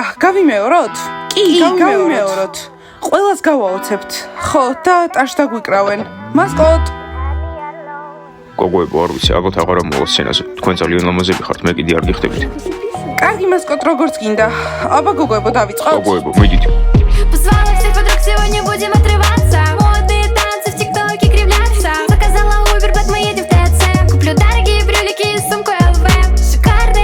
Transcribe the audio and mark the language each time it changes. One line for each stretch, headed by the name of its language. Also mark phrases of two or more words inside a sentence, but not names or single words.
Georgian: გავიმეოროთ? კი, გავიმეოროთ. ყველას გავაოცებთ. ხო, და ტაშ დაგვიკრავენ. მასკოტ. გოგოებო, არ ვიცი, ალბათ აღარ მოვა სცენაზე. თქვენ ძალიან ლამაზები ხართ, მე კიდე არ გიხდებით. კარგი, მასკოტ, როგორც გინდა. აბა გოგოებო, დავიწყოთ. გოგოებო, მიდით.
Russian: Позвала всех подруг, сегодня будем отрываться. Модные танцы в ТикТоке кривляться. Заказала Uber, мы едем в ТЦ. Куплю дорогие брюлики и сумку ЛВ.